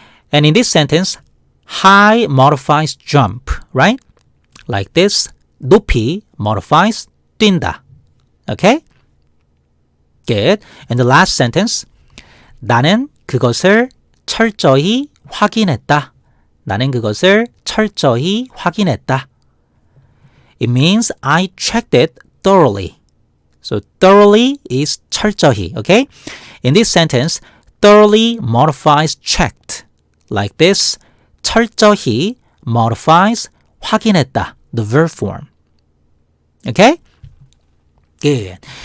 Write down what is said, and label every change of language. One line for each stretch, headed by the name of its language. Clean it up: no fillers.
English: And in this sentence, high modifies jump, right? Like this, 높이 modifies 뛴다. Okay? Good. And the last sentence,
Korean: 나는 그것을 철저히 확인했다. 나는 그것을 철저히 확인했다.
English: It means I checked it thoroughly. So thoroughly is
Korean: 철저히,
English: okay? In this sentence, thoroughly modifies checked. Like this, 철저히 modifies 확인했다, the verb form. Okay? Good.